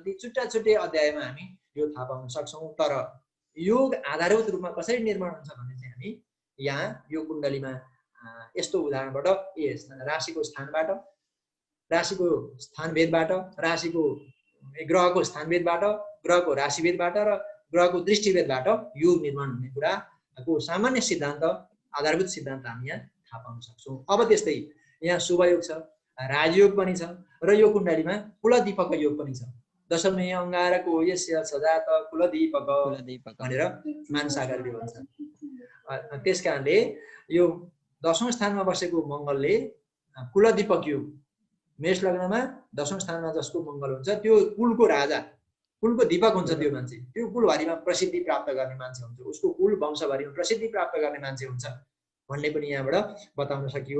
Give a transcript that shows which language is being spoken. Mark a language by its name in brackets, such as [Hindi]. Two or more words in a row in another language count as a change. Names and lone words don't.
[Nepali] ती छुट्टै अध्यायमा हामी यो थाहा पाउन सक्छौँ। तर योग आधारभूत रूपमा कसरी निर्माण हुन्छ भन्ने चाहिँ हामी यहाँ यो कुण्डलीमा यस्तो उदाहरणबाट राशिको स्थानबाट, राशिको स्थानभेदबाट, राशिको ग्रहको स्थानभेदबाट, ग्रहको राशिभेदबाट र ग्रहको दृष्टिभेदबाट योग निर्माण हुने कुराको सामान्य सिद्धान्त आधारभूत सिद्धान्त हामी यहाँ थाहा पाउन सक्छौँ। अब त्यस्तै यहाँ शुभ योग छ, राजयोग पनि छ र यो कुण्डलीमा कुलदीपक योग पनि छ। [Sanskrit] दशमे अङ्गारको यस्य सजात कुलदीपक [Nepali] भनेर मानसागरले भन्छ। त्यसकारणले यो 10औं स्थानमा बसेको मङ्गलले कुलदीपक योग, मेष लग्नमा 10औं स्थानमा जसको मङ्गल हुन्छ त्यो कुलको राजा, कुलको दीपक हुन्छ त्यो मान्छे, त्यो कुलभरिमा प्रसिद्धि प्राप्त गर्ने मान्छे हुन्छ, उसको कुल वंशभरिमा प्रसिद्धि प्राप्त गर्ने मान्छे हुन्छ भन्ने पनि यहाँबाट बताउन सकियो।